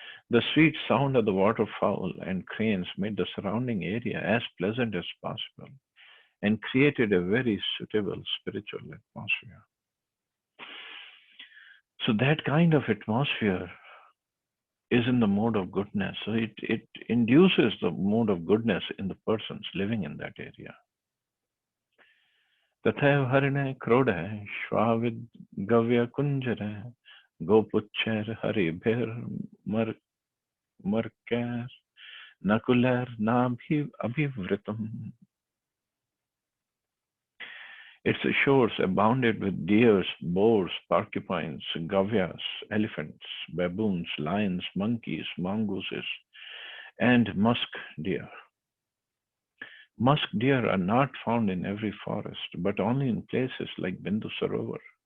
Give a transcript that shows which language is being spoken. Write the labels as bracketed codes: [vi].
[en] The sweet sound of the waterfowl and cranes made the surrounding area as pleasant as possible and created a very suitable spiritual atmosphere. So that kind of atmosphere is in the mode of goodness. So it induces the mode of goodness in the persons living in that area. [sa] तथैव हरिणे क्रोड श्वाविद गव्य कुंजर गोपुच्छर हरिभिर मर्कैर नकुलैर नाभि अभिवृतम. [en] Its shores abounded with deers, boars, porcupines, gavyas, elephants, baboons, lions, monkeys, mongooses, and musk deer. Musk deer are not found in every forest, but only in places like Bindu Sarovar.